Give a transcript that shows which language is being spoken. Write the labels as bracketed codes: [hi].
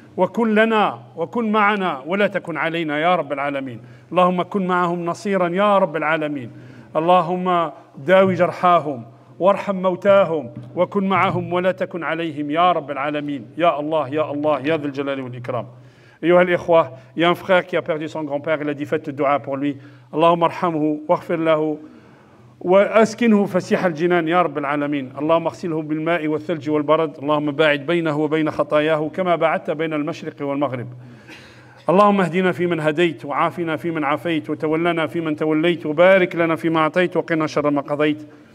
[ar] وكن لنا وكن معنا ولا تكن علينا يا رب العالمين اللهم كن معهم نصيرا يا رب العالمين اللهم داوي جرحاهم وارحم موتاهم وكن معهم ولا تكن عليهم يا رب العالمين يا الله يا الله يا ذا الجلال والإكرام. أيها الإخوة, [fr] il y a un frère qui a perdu son grand-père, il a dit faites le dua pour lui. [ar] اللهم ارحمه واغفر له وأسكنه فسيح الجنان يا رب العالمين. اللهم اغسله بالماء والثلج والبرد. اللهم باعد بينه وبين خطاياه كما باعدت بين المشرق والمغرب. اللهم اهدنا فيمن هديت وعافنا فيمن عافيت وتولنا فيمن توليت وبارك لنا فيما أعطيت وقنا شر ما قضيت.